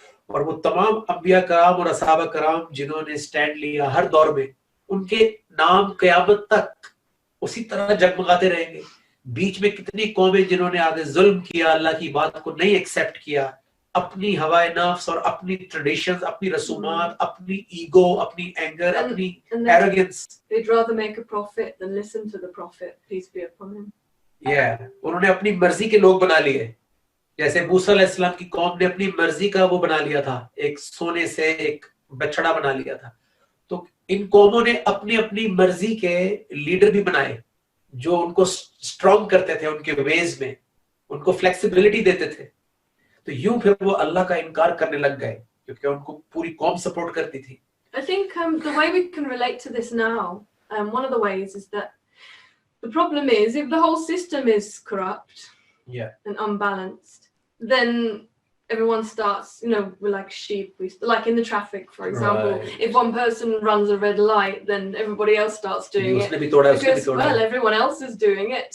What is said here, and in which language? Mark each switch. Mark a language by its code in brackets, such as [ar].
[ur] اور وہ تمام انبیاء کرام اور اصحابہ کرام جنہوں نے سٹینڈ لیا ہر دور میں, ان کے نام قیامت تک اسی طرح جگمگاتے رہیں گے. بیچ میں کتنی قومیں جنہوں نے آگے ظلم کیا, اللہ کی بات کو نہیں ایکسیپٹ کیا, اپنی ہوائے نفس اور اپنی ٹریڈیشنز, اپنی رسومات, اپنی ایگو, اپنی اینگر, اپنی arrogance. [en] They'd rather make a prophet than listen to the prophet, peace be upon him. [ur] انہوں نے اپنی مرضی کے لوگ بنا لیے. جیسے موسیٰ علیہ السلام کی قوم نے اپنی مرضی کا وہ بنا لیا تھا, ایک سونے سے ایک بچڑا بنا لیا تھا. تو ان قوموں نے اپنی اپنی مرضی کے لیڈر بھی بنائے جو ان کو اسٹرانگ کرتے تھے ان کے ویز میں, ان کو فلیکسیبلٹی دیتے تھے. تو یوں پھر وہ اللہ کا انکار کرنے لگ گئے کیونکہ ان کو پوری قوم سپورٹ کرتی تھی. [en] I think the way we can relate to this now, one of the ways is that the problem is if the whole system is corrupt and unbalanced, then everyone starts, we're like sheep. Like in the traffic, for example, if one person runs a red light, then everybody else starts doing it because, well, everyone else is doing it.